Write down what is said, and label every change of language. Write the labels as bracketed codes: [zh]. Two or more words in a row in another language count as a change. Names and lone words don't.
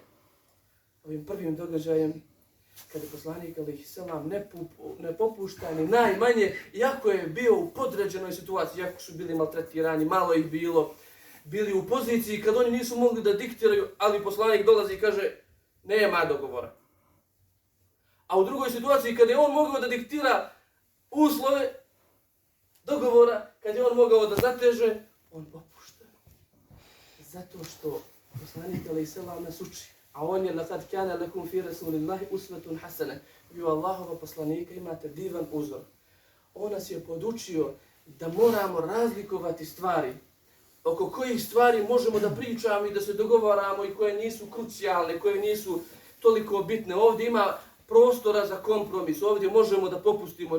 [bs] Ovim prvim događajem, kada je poslanik [ar] عليه السلام [bs] ne popušta ni najmanje, iako je bio u podređenoj situaciji, iako su bili maltretirani, malo ih bilo, bili u poziciji kad oni nisu mogli da diktiraju, ali poslanik dolazi i kaže, nema dogovora. A u drugoj situaciji, kada je on mogao da diktira uslove dogovora, kad je on mogao da zateže, on popušta. Zato što poslanik [ar] عليه السلام [bs] nas uči. A on je [ar] لقد كان لكم في رسول الله أسوة حسنة. [bs] Vi u Allahova poslanika imate divan uzor. On nas je podučio da moramo razlikovati stvari oko kojih stvari možemo da pričamo i da se dogovaramo i koje nisu krucijalne, koje nisu toliko bitne. Ovdje ima prostora za kompromis, ovdje možemo da popustimo.